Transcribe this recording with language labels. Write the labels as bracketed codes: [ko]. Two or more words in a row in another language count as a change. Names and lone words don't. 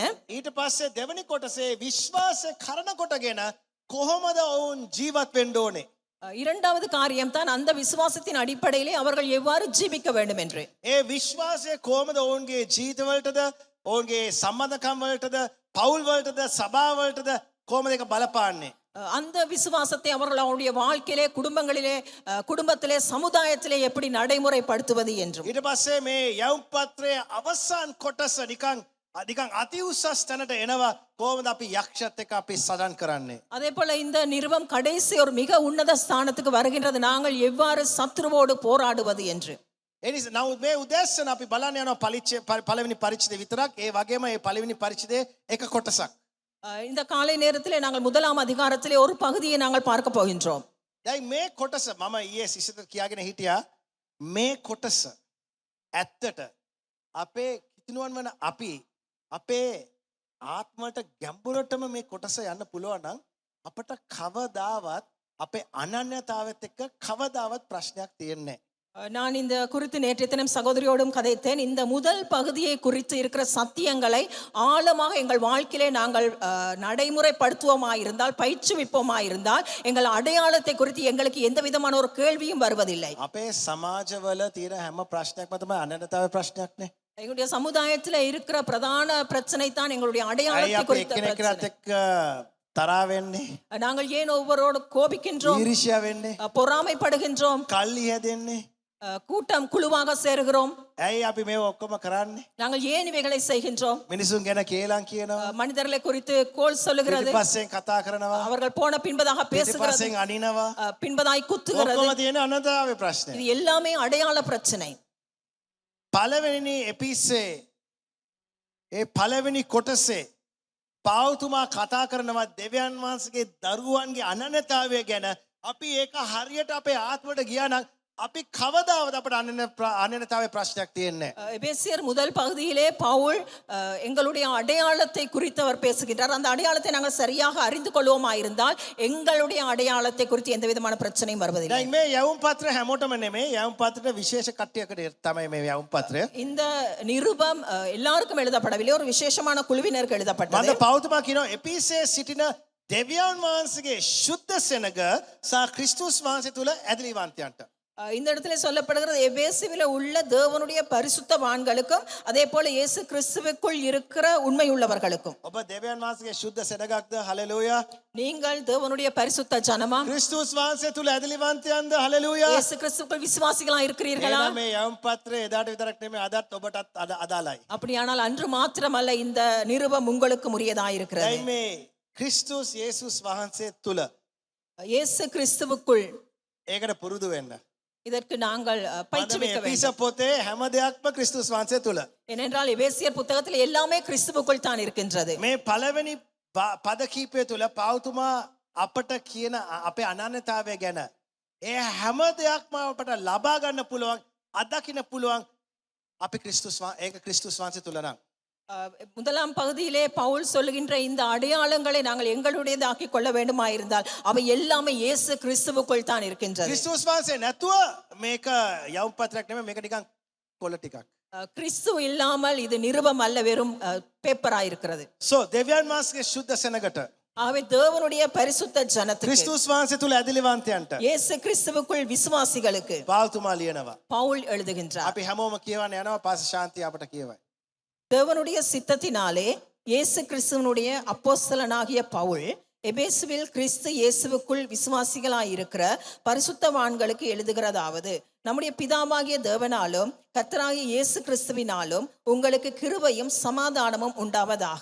[si] ඊට පස්සේ දෙවෙනි කොටසේ විශ්වාස කරන කොටගෙන කොහොමද ඔවුන් ජීවත් වෙන්න ඕනේ. [ta] இரண்டாவது காரியம் தான் அந்த விசுவாசத்தின் அடிப்படையிலே அவர்கள் எவ்வாறு ஜீவிக்க வேண்டும் என்று. [si] ඒ විශ්වාසය කොහොමද ඔවුන්ගේ ජීවිතවලටද ඔවුන්ගේ සම්බන්ධකම් වලටද පවුල් වලටද සභාව වලටද කොහොමද ඒක බලපාන්නේ. [ta] அந்த விசுவாசத்தை அவர்கள் அவருடைய வாழ்க்கையிலே குடும்பத்திலே சமுதாயத்திலே எப்படி நடைமுறைப்படுத்துவது என்றும். [si] ඊට පස්සේ මේ යවුම් පත්‍රයේ අවසාන කොටස නිකන් අති උසස් තැනට එනවා කොහොමද අපි යක්ෂත් එක්ක අපි සටන් කරන්නේ. [ta] அதே போல இந்த நிருபம் கடைசி ஒரு மிக உன்னத ஸ்தானத்துக்கு வருகின்றது, நாங்கள் எவ்வாறு சத்துருவோடு போராடுவது என்று. [si] එනිසා නමුත් මේ උදැස්සන අපි බලන්න යනවා පළවෙනි පරිච්ඡේදය විතරක්. ඒ වගේම මේ පළවෙනි පරිච්ඡේදයේ එක කොටසක්. [ta] இந்த காலை நேரத்திலே நாங்கள் 1 அதிகாரத்திலே ஒரு பகுதியை நாங்கள் பார்க்க போகின்றோம். [si] දැන් මේ කොටස මම ඊයේ සිසිත කියාගෙන හිටියා මේ කොටස ඇත්තට අපේ කිතුණුවන් වන අපි අපේ ආත්මට ගැඹුරටම මේ කොටස යන්න පුළුවන් නම් අපට කවදාවත් අපේ අනන්‍යතාවත් එක්ක කවදාවත් ප්‍රශ්නයක් තියෙන්නේ නැහැ. [ta] நான் இந்த குறித்து நேற்றைய தினம் சகோதரியோடும் கதைத்தேன். இந்த முதல் பகுதியை குறித்து இருக்கிற சத்தியங்களை ஆழமாக எங்கள் வாழ்க்கையிலே நாங்கள் நடைமுறைப்படுத்துவோமாயிருந்தால், பயிற்றுவிப்போமாயிருந்தால், எங்கள் அடையாளத்தை குறித்து எங்களுக்கு எந்த விதமான ஒரு கேள்வியும் வருவதில்லை. [si] අපේ සමාජවල තියෙන හැම ප්‍රශ්නයක්ම තමයි අනන්‍යතාවයේ ප්‍රශ්නයක්නේ. [ta] எங்களுடைய சமுதாயத்துல இருக்கிற பிரதான பிரச்சனை தான் எங்களுடைய [si] ඇයි [ta] அடையாளத்தை [si] අපි [ta] குறித்த [si] එක්කෙනෙක්ට [ta] பிரச்சனை. [si] එක්ක තරහා වෙන්නේ? [ta] நாங்கள் ஏன் ஒவ்வொருவரோடு கோபிக்கின்றோம், [si] ඊර්ෂ්‍යා වෙන්නේ? [ta] பொறாமைப்படுகின்றோம், [si] කල්ලි හැදෙන්නේ? [ta] கூட்டம் குழுவாக சேருகிறோம்? [si] ඇයි අපි මේව ඔක්කොම කරන්නේ? [ta] நாங்கள் ஏன் இவைகளை செய்கின்றோம்? [si] මිනිසුන් ගැන කේලම් කියනවා. [ta] மனிதர்களை குறித்து கோல் சொல்லுகிறது, [si] පිටිපස්සෙන් කතා කරනවා. [ta] அவர்கள் போன பின்பதாக பேசுகிறது, [si] පිටිපස්සෙන් අනිනවා. [ta] பின்பதாய் குத்துகிறது. [si] ඔක්කොම තියෙන අනන්‍යතාවයේ ප්‍රශ්නය. [ta] இது எல்லாமே அடையாள பிரச்சனை. [si] පළවෙනි එපිස්සේ ඒ පළවෙනි කොටසේ පාවුතුමා කතා කරනවා දෙවියන් වහන්සේගේ දරුවන්ගේ අනන්‍යතාවය ගැන. අපි ඒක හරියට අපේ ආත්මයට ගියා නම් අපි කවදාවත් අපට අනන්‍යතාවයේ ප්‍රශ්නයක් තියෙන්නේ නැහැ. [ta] எபேசியர் முதல் பகுதியிலே பவுல் எங்களுடைய அடையாளத்தை குறித்து அவர் பேசுகின்றார். அந்த அடையாளத்தை நாங்கள் சரியாக அறிந்து கொள்வோமாயிருந்தால் எங்களுடைய அடையாளத்தை குறித்து எந்த விதமான பிரச்சனையும் வருவதில்லை. [si] දැන් මේ යවුම් පත්‍රය හැමෝටම නෙමෙයි. යවුම් පත්‍රයට විශේෂ කට්ටියකට තමයි මේ යවුම් පත්‍රය. [ta] இந்த நிருபம் எல்லாருக்கும் எழுதப்படவில்லை, ஒரு விசேஷமான குழுவினருக்கு எழுதப்பட்டது. [si] මන්ද පෞතුමා කියනවා එපිසේ සිටින දෙවියන් වහන්සේගේ ශුද්ධ සෙනග සහ ක්‍රිස්තුස් වහන්සේ තුල ඇදලිවන්තයන්ට. [ta] இந்த இடத்துல சொல்லப்படுகிறது எபேசுவிலே உள்ள தேவனுடைய பரிசுத்தவான்களுக்கும் அதே போல இயேசு கிறிஸ்துவுக்குள் இருக்கிற உண்மை உள்ளவர்களுக்கும். [si] ඔබ දෙවියන් වහන්සේගේ ශුද්ධ සෙනගක්ද? හලෙලූයා. [ta] நீங்கள் தேவனுடைய பரிசுத்த ஜனமா? [si] ක්‍රිස්තුස් වහන්සේ තුල ඇදලිවන්තයන්ද? හලෙලූයා. [ta] இயேசு கிறிஸ்துவுக்குள் விசுவாசிகளா இருக்கிறீர்களா? [si] එහෙනම් මේ යවුම් පත්‍රය එදාට විතරක් නෙමෙයි අදත් ඔබටත් අදාළයි. [ta] அப்படியானால் அன்று மாத்திரமல்ல, இந்த நிருபம் உங்களுக்கு உரியதா இருக்கிறது. [si] දැන් මේ ක්‍රිස්තුස් යේසුස් වහන්සේ තුල [ta] இயேசு கிறிஸ்துவுக்குள் [si] ඒකට පුරුදු වෙන්න. [ta] இதற்கு நாங்கள் [si] අද මේ [ta] பயிற்றுவிக்க [si] එපිස [ta] வேண்டும். [si] පොතේ හැම දෙයක්ම ක්‍රිස්තුස් වහන්සේ තුල. [ta] ஏனென்றால் எபேசியர் புத்தகத்தில் எல்லாமே கிறிஸ்துவுக்குள் தான் இருக்கின்றது. [si] මේ පළවෙනි පද කීපය තුල පාවුතුමා අපට කියන අපේ අනන්‍යතාවය ගැන ඒ හැම දෙයක්ම අපට ලබා ගන්න පුළුවන්, අදකින්න පුළුවන් අපි ඒක ක්‍රිස්තුස් වහන්සේ තුල නම්. [ta] முதலாம் பகுதியிலே பவுல் சொல்லுகின்ற இந்த அடையாளங்களை நாங்கள் எங்களுடையதாக்கி கொள்ள வேண்டுமாயிருந்தால் அவை எல்லாமே இயேசு கிறிஸ்துவுக்குள் தான் இருக்கின்றது. [si] ක්‍රිස්තුස් වහන්සේ නැතුව මේක යවුම් පත්‍රයක් නෙමෙයි, මේක නිකන් කොළ ටිකක්. [ta] கிறிஸ்து இல்லாமல் இது நிருபம் அல்ல, வெறும் பேப்பரா இருக்கிறது. [si] දෙවියන් වහන්සේගේ ශුද්ධ සෙනගට [ta] ஆகவே தேவனுடைய பரிசுத்த ஜனத்துக்கு, [si] ක්‍රිස්තුස් වහන්සේ තුල ඇදලිවන්තයන්ට [ta] இயேசு கிறிஸ்துவுக்குள் விசுவாசிகளுக்கு [si] පාවුතුමා ලියනවා. [ta] பவுல் எழுதுகின்றார். [si] අපි හැමෝම කියවන්න යනවා පාස ශාන්තිය අපට කියවයි. [ta] தேவனுடைய சித்தத்தினாலே இயேசு கிறிஸ்துவனுடைய அப்போஸ்தலனாகிய பவுல் எபேசுவில் கிறிஸ்து இயேசுவுக்குள் விசுவாசிகளாய் இருக்கிற பரிசுத்தவான்களுக்கு எழுதுகிறதாவது, நம்முடைய பிதாவாகிய தேவனாலும் கர்த்தராகிய இயேசு கிறிஸ்துவினாலும் உங்களுக்கு கிருபையும் சமாதானமும் உண்டாவதாக.